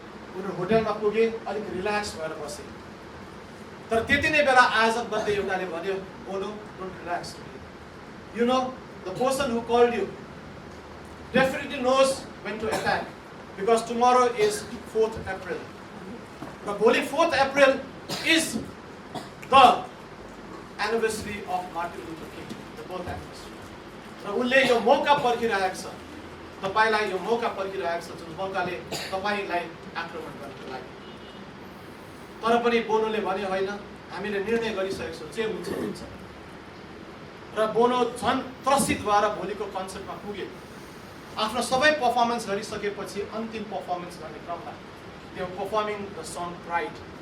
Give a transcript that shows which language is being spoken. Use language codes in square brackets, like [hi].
[ne] उनीहरू होटलमा पुगे, अलिक रिल्याक्स भएर बसे। तर त्यति नै बेला आयोजक मध्ये एउटाले भन्यो, [en] Bono don't relax, you know the person who called you definitely knows when to attack because tomorrow is 4th April. [ne] र भोलि [en] 4th April is the anniversary of Martin Luther King, the birth anniversary. [ne] र उसले यो मौका पर्खिरहेको छ, तपाईलाई यो मौका पर्खिरहेको छ जुन मौकाले तपाईलाई आक्रमण गर्नको लागि। तर पनि बोनोले भन्यो होइन, हामीले निर्णय गरिसकेको छौँ, जे हुन्छ हुन्छ। र बोनो झन् त्रसित भएर भोलिको कन्सर्टमा पुगे। आफ्नो सबै पर्फर्मेन्स गरिसकेपछि अन्तिम पर्फर्मेन्स गर्ने क्रममा त्यो पर्फर्मिङ द सङ प्राइड।